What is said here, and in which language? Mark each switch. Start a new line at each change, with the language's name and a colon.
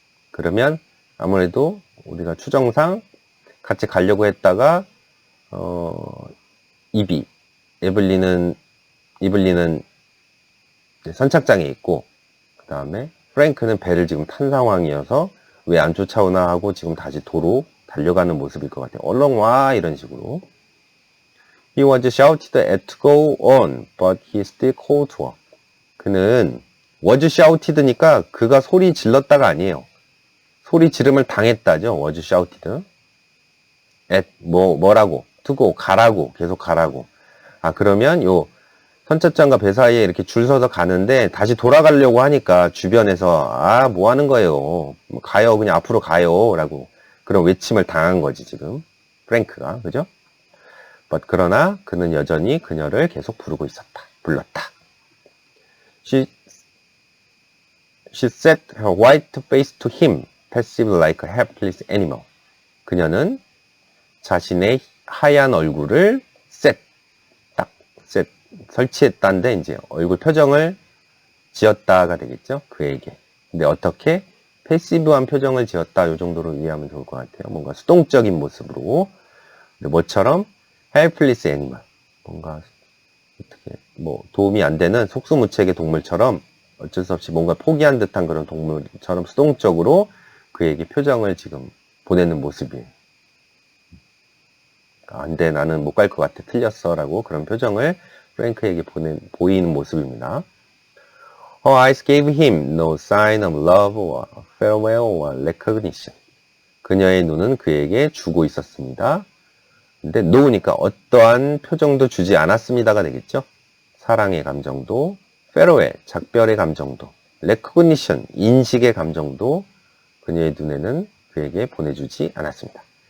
Korean: 그러면 아무래도 우리가 추정상 같이 가려고 했다가 이블린은 선착장에 있고 그 다음에 프랭크는 배를 지금 탄 상황이어서 왜 안 쫓아오나 하고 지금 다시 도로 달려가는 모습일 것 같아요. 얼렁 와 이런 식으로.
English: He was shouted at to go on, but he still called to her.
Korean: 그는 was shouted니까 그가 소리 질렀다가 아니에요. 소리 지름을 당했다죠. was shouted. at 뭐라고? to go 가라고 계속 가라고. 그러면 요 선착장과 배 사이에 이렇게 줄 서서 가는데 다시 돌아가려고 하니까 주변에서 뭐 하는 거예요? 가요. 그냥 앞으로 가요. 라고 그런 외침을 당한 거지 지금 프랭크가. 그죠? But 그러나 그는 여전히 그녀를 계속 불렀다.
English: She set her white face to him, passive like a helpless animal.
Korean: 그녀는 자신의 하얀 얼굴을 설치했다는데, 이제 얼굴 표정을 지었다가 되겠죠? 그에게. 근데 어떻게? 패시브한 표정을 지었다. 이 정도로 이해하면 좋을 것 같아요. 뭔가 수동적인 모습으로. 근데 뭐처럼? helpless animal. 뭔가, 어떻게, 도움이 안 되는 속수무책의 동물처럼 어쩔 수 없이 뭔가 포기한 듯한 그런 동물처럼 수동적으로 그에게 표정을 지금 보내는 모습이에요. 안 돼, 나는 못 갈 것 같아, 틀렸어 라고 그런 표정을 프랭크에게 보이는 모습입니다.
English: Her eyes gave him no sign of love or farewell or recognition.
Korean: 그녀의 눈은 그에게 주고 있었습니다. 근데 no니까 어떠한 표정도 주지 않았습니다가 되겠죠. 사랑의 감정도, farewell, 작별의 감정도, recognition, 인식의 감정도 그녀의 눈에는 그에게 보내주지 않았습니다.